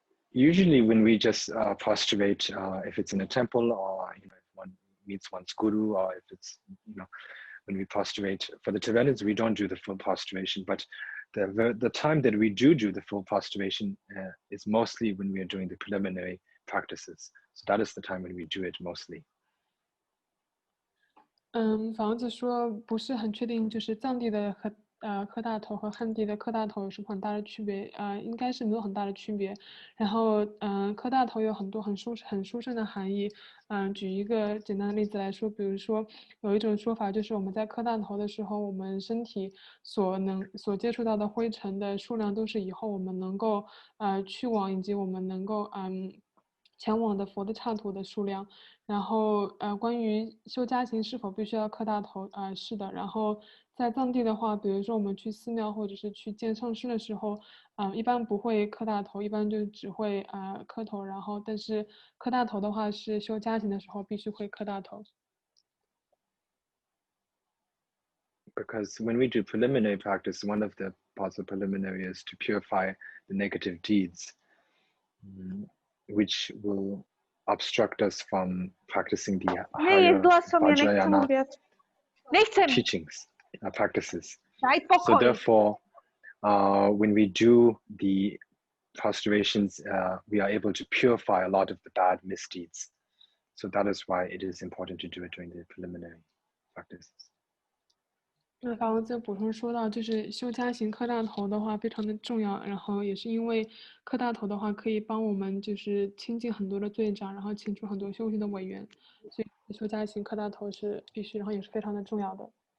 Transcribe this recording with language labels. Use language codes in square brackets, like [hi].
[en] Usually when we just prostrate, if it's in a temple or if one meets one's guru, or if it's, when we prostrate, for the Tibetans, we don't do the full prostration, but the time that we do the full prostration is mostly when we are doing the preliminary practices. So that is the time when we do it mostly. [zh] 房子说不是很确定，就是藏地的磕大头和汉地的磕大头有什么很大的区别？应该是没有很大的区别。然后磕大头有很多很殊胜的含义。举一个简单的例子来说，比如说有一种说法就是我们在磕大头的时候，我们身体所接触到的灰尘的数量都是以后我们能够去往以及我们能够前往的佛的刹土的数量。然后关于修家行是否必须要磕大头，是的。然后在藏地的话，比如说我们去寺庙或者是去见上师的时候，一般不会磕大头，一般就只会磕头。然后但是磕大头的话是修家行的时候必须会磕大头。 [en] Because when we do preliminary practice, one of the parts of preliminary is to purify the negative deeds, which will obstruct us from practicing the higher Vajrayana teachings, practices. So therefore, when we do the prostrations, we are able to purify a lot of the bad misdeeds. So that is why it is important to do it during the preliminary practices. [zh] 那法王再补充说到，就是修家行磕大头的话非常的重要，然后也是因为磕大头的话可以帮我们就是清净很多的罪障，然后清除很多修行的违缘，所以修家行磕大头是必须，然后也是非常的重要的。